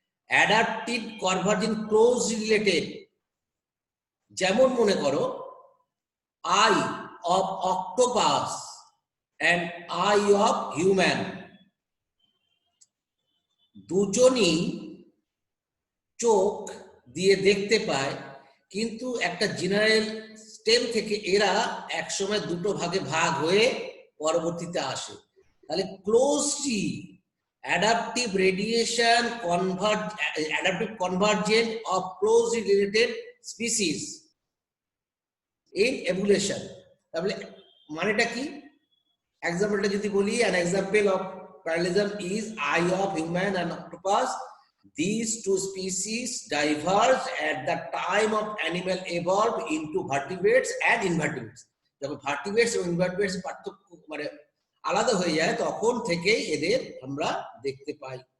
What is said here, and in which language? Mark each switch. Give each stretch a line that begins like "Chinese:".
Bangla: Adaptive convergent close related. যেমন মনে করো
English: eye of octopus and eye of human,
Bangla: দুজনই চোখ দিয়ে দেখতে পায়, কিন্তু একটা জেনারেল স্টেম থেকে এরা একসময় দুটো ভাগে ভাগ হয়ে পরবর্তীতে আসে।
English: তাহলে closely adaptive radiation adaptive convergent of closely related species in evolution.
Bangla: তাহলে মানেটা কি? এক্সাম্পলটা যদি বলি,
English: an example of parallelism is eye of human and octopus. These two species diverged at the time of animal evolved into vertebrates and invertebrates.
Bangla: যখন ভার্টিব্রেটস এবং ইনভার্টিব্রেটস পার্থক্য মানে আলাদা হয়ে যায়, তখন থেকেই এদের আমরা দেখতে পাই।